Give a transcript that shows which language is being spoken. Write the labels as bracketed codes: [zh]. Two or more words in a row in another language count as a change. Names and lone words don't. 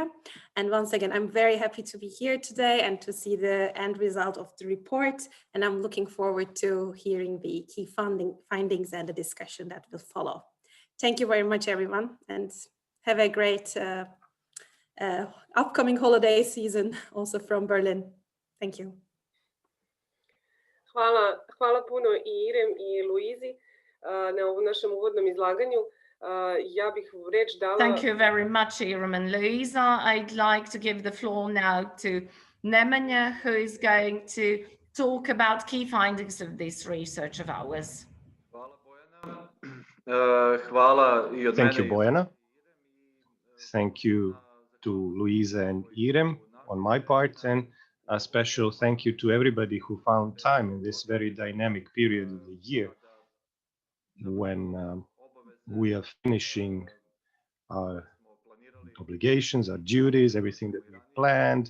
[en] And once again, I'm very happy to be here today and to see the end result of the report, and I'm looking forward to hearing the key findings and the discussion that will follow. Thank you very much, everyone, and have a great upcoming holiday season also from Berlin. Thank you. [sr] Hvala puno i Irem i Luizi na ovom našem uvodnom izlaganju. Ja bih reč dala... [en] Thank you very much, Irem and Luisa. I'd like to give the floor now to Nemanja, who is going to talk about key findings of this research of ours. Thank you, Bojana. Thank you to Luisa and Irem on my part, and a special thank you to everybody who found time in this very dynamic period of the year when we are finishing our obligations, our duties, everything that we planned.